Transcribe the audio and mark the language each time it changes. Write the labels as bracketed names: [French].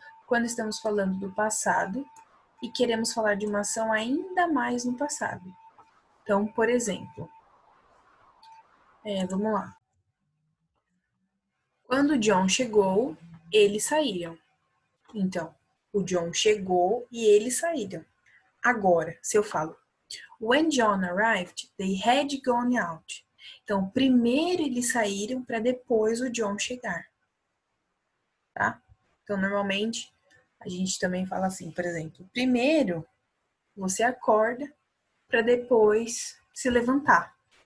[Portuguese] Quando estamos falando do passado e queremos falar de uma ação ainda mais no passado. Então, por exemplo, vamos lá. Quando o John chegou, eles saíram. Então, o John chegou e eles saíram. Agora, se eu falo, [English] when John arrived, they had gone out. [Portuguese] Então, primeiro eles saíram para depois o John chegar. Tá? Então, normalmente, a gente também fala assim, por exemplo, primeiro você acorda para depois se levantar.